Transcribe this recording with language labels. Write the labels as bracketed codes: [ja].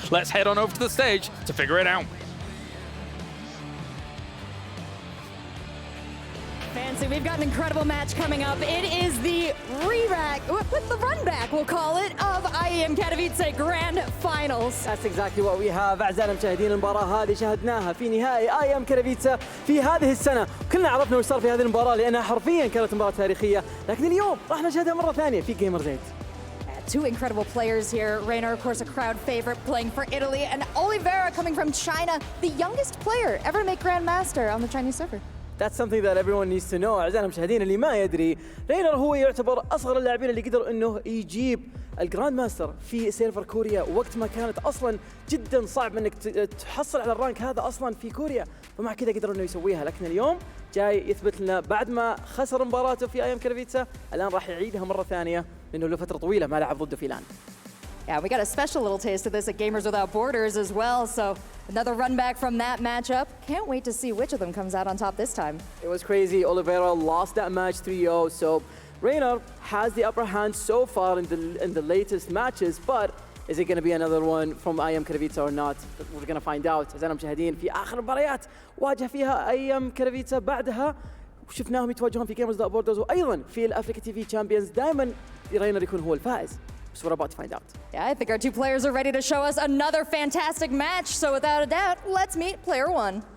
[en] Let's head on over to the stage to figure it out. Fancy, we've got an incredible match coming up. It is the the run back, we'll call it, of IEM Katowice Grand Finals. That's exactly what we have. [ar] أعزائنا المشاهدين، المباراة هذه شاهدناها في نهائي IEM كاتوفيتسا في هذه السنة. كلنا عرفنا وش صار في هذه المباراة لأنها حرفياً كانت مباراة تاريخية، لكن اليوم راح نشاهدها مرة ثانية في Gamers8. [en] Two incredible players here. Reynor, of course, a crowd favorite, playing for Italy, and Oliveira coming from China, the youngest player ever to make Grandmaster on the Chinese server. That's something that everyone needs to know. [ar] أعزائنا المشاهدين اللي ما يدري، رينر هو يعتبر أصغر اللاعبين اللي قدر إنه يجيب الجراند ماستر في سيرفر كوريا، وقت ما كانت أصلاً جداً صعب إنك تحصل على الرانك هذا أصلاً في كوريا، فمع كذا قدر إنه يسويها. لكن اليوم جاي يثبت لنا بعد ما خسر مباراته في IEM كاتوفيتسا، الآن راح يعيدها مرة ثانية لأنه له فترة طويلة ما لعب ضده في لان. [en] Yeah, we got a special little taste of this at Gamers Without Borders as well, so another run back from that matchup. Can't wait to see which of them comes out on top this time. It was crazy. Oliveira lost that match 3-0, so Reynor has the upper hand so far in the latest matches, but is it going to be another one from IEM Katowice or not? We're going to find out. [ar] أعزائنا المشاهدين في آخر مباريات واجه فيها IEM كاتوفيتسا، بعدها شفناهم يتواجهون في Gamers Without Borders وأيضا في الأفريكا تي في تشامبيونز. دائما رينر يكون هو الفائز. [en] So we're about to find out. Yeah, I think our two players are ready to show us another fantastic match. So without a doubt, let's meet player one.